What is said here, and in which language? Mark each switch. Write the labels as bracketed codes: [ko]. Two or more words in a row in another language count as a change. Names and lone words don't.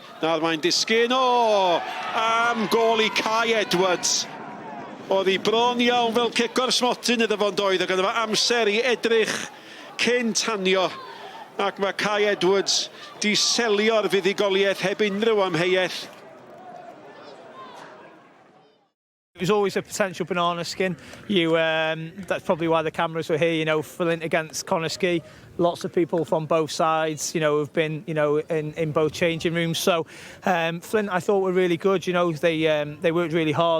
[cy] Nawr mae'n disgyn. Am gol i Quay Edwards. Oedd hi bron iawn fel cic o'r smotyn iddo fo'n doedd. Ac yna fe amser i edrych cyn tanio. Ac mae Quay Edwards di selio'r fuddugoliaeth heb unrhyw amheuaeth. [en] It was always a potential banana skin. That's probably why the cameras were here. Fflint against Connah. Lots of people from both sides, have been, in both changing rooms. So Fflint, I thought, were really good. They worked really hard.